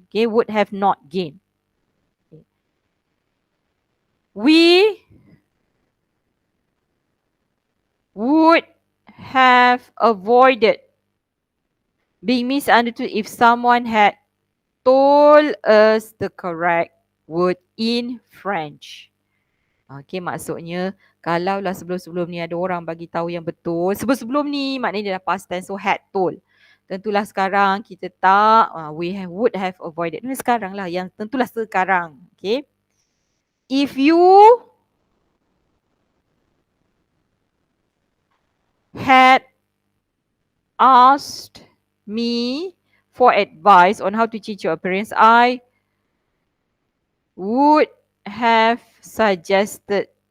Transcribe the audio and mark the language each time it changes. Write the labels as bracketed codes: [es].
[en] Okay, would have not gain. Okay. We would have avoided being misunderstood if someone had told us the correct word in French. [ms] Okay, maksudnya kalaulah sebelum-sebelum ni ada orang bagi tahu yang betul, sebelum-sebelum ni maknanya dia dah past tense, [en] so had told. [ms] Tentulah sekarang kita tak, [en] would have avoided. [ms] Ini sekarang lah, yang tentulah sekarang. [en] Okay. If you had asked me for advice on how to change your appearance, I would have suggested.